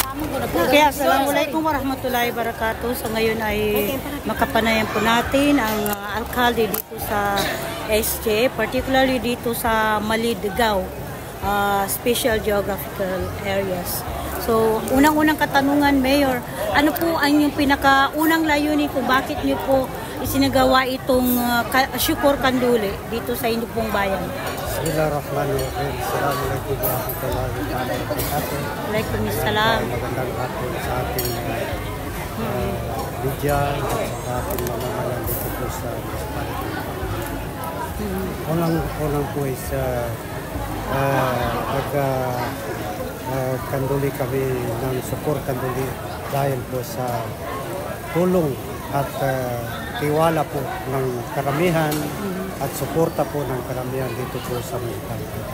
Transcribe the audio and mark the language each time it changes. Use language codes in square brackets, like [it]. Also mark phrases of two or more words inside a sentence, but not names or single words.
[ar] Okay, السلام عليكم ورحمة الله وبركاته. [tl] So ngayon ay makapanayan po natin ang alkalde dito sa SJ, particularly dito sa Maligao, Special Geographical Areas. So unang-unang katanungan, Mayor, ano po ang yung pinakaunang layunin kung bakit niyo po isinagawa itong Syukur Kanduli dito sa inyong pong bayan? [ar] بسم الله الرحمن الرحيم السلام عليكم ورحمة الله وبركاته. Waalaikumsalam. [tl] Magandang hapon sa ating media at sa ating mamamayan dito po sa municipality. Unang po is kanduli kami ng Syukur Kanduli dahil po sa tulong at tiwala po ng karamihan at suporta po ng karamihan dito po sa municipality.